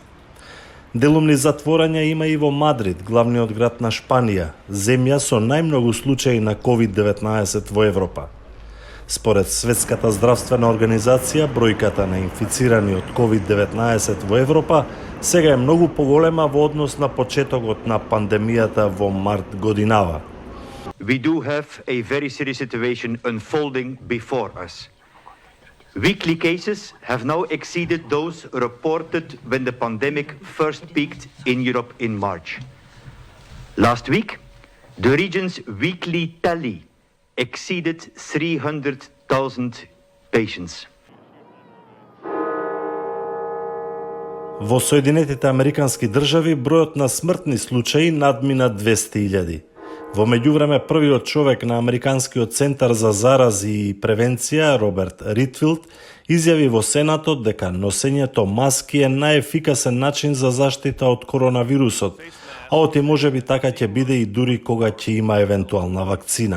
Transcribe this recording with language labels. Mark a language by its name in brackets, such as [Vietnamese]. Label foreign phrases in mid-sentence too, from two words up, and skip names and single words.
[Macedonian] Делумни затворања има и во Мадрид, главниот град на Шпанија, земја со најмногу случаи на COVID-19 во Европа. Според Светската здравствена организација, бројката на инфицирани од COVID-19 во Европа сега е многу поголема во однос на почетокот на пандемијата во март годинава. [English] We do have a very serious situation unfolding before us. Weekly cases have now exceeded those reported when the pandemic first peaked in Europe in March. Last week, the region's weekly tally exceeded 300,000 patients. [Macedonian] Во Соединетите Американски држави бројот на смртни случаи надмина 200.000. Во меѓувреме првиот човек на Американскиот центар за зарази и превенција, Роберт Ридфилд, изјави во Сенатот дека носењето маски е најефикасен начин за заштита од коронавирусот, а оти можеби така ќе биде и дури кога ќе има евентуална вакцина.